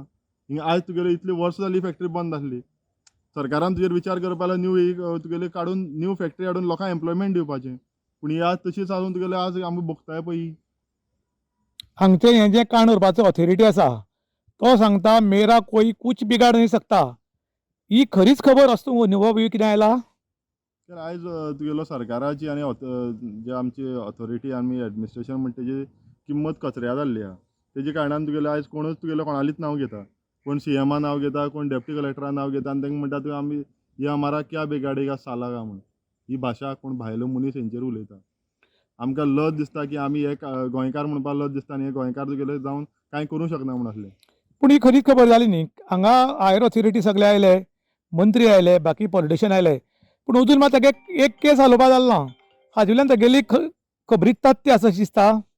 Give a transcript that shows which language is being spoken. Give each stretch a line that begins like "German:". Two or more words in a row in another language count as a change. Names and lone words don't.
Konkani: हिंगा आयज तुगेली इतली वर्सां जाली फॅक्टरी बंद आसली, सरकारान तुजेर विचार करपाक न्यू तुगेले काडून न्यू फॅक्टरी हाडून लोकांक एम्प्लॉयमेंट दिवपाचें, पूण ही आज तशी चालून तुगेले आज आमी भोगताय पळय। हांगचें हें जें काण उरपाचो ऑथॉरिटी आसा तो सांगता
Hindi: मेरा कोई कुछ बिगाड नहीं सकता,
Konkani: ही खरीच खबर आसता अनुभव कितें आयला? तर आयज तुगेलो सरकाराची आनी जे आमची ऑथॉरिटी आमी एडमिनिस्ट्रेशन म्हणटा तेजी किंमत कचऱ्या जाल्ली आहा, तेजे कारणान तुगेले आयज कोणूच तुगेलो कोणालीच नांव घेता, कोण सीएमा नांव घेता, कोण डेप्टी कलेक्टरा नांव घेता आनी तांकां म्हणटा तुवें आमी
Hindi: ये हमारा क्या बिगाडेगा साला
Konkani: म्हूण ही भाशा कोण भायलो मनीस हेंचेर उलयता। आमकां लज दिसता की आमी एक गोंयकार म्हणपाक लज दिसता आनी हे गोंयकार तुगेले जावन कांय करूं शकना म्हूण आसले। पूण ही खरीच खबर जाली न्ही, हांगा
English: higher authority
Konkani: सगळे आयले, मंत्री आयले, बाकी पॉलिटिशियन आयले, पूण अजून मात ताका एक केस हालोवपा जालो ना, हाजे वयल्यान तागेली खबरीक तथ्य आसा अशें दिसता।